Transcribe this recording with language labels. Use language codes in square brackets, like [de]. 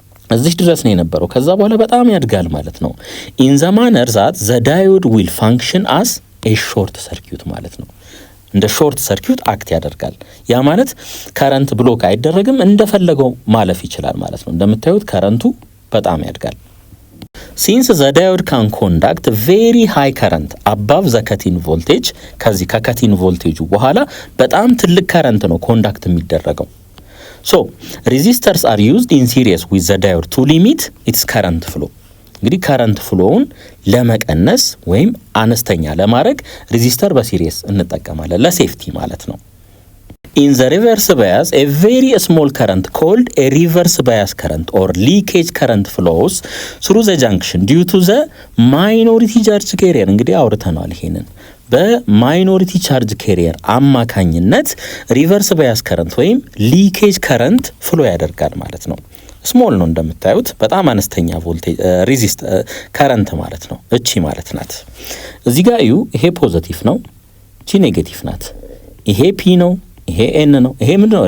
[am] እዚህ ድረስ ነው የነበረው። ከዛ በኋላ በጣም ያድጋል ማለት ነው። [en] in the manner that the diode will function as a short circuit [am] ማለት ነው። እንደ ሾርት ሰርኪዩት አክት ያደርጋል። ያ ማለት ከረንት ብሎክ አይደረግም፣ እንደፈለገው ማለፍ ይችላል ማለት ነው። እንደምታዩት ከረንቱ በጣም ያድጋል። [en] Since the diode can conduct very high current above the cut-in voltage, [am] ከዚህ ከcut-in voltage በኋላ በጣም ትልቅ current ነው ኮንዳክት የሚደረገው። [en] So resistors are used in series with the diode to limit its current flow. [am] እንግዲህ current flowውን ለመቀነስ ወይም አነስተኛ ለማድረግ ሬዚስተር በሲሪየስ እንጠቀማለን ለሴፍቲ ማለት ነው። [en] In the reverse bias, a very small current called a reverse bias current or leakage current flows through the junction due to the minority charge carrier. [am] እንግዲህ አውርተናል ይሄንን በማይኖሪቲ ቻርጅ ካሪየር አማካኝነት ሪቨርስ ባያስ ከረንት ወይም ሊኬጅ ከረንት ፍሎ ያደርጋል ማለት ነው። ስሞል ነው እንደምታዩት በጣም አነስተኛ ቮልቴጅ ሬዚስት ከረንት ማለት ነው። እቺ ማለት ናት። እዚህ ጋር እዩ፣ ይሄ ፖዚቲቭ ነው፣ እቺ ኔጌቲቭ ናት። ይሄ ፒ ነው፣ ይሄ ኤን ነው። ይሄ ምንድነው?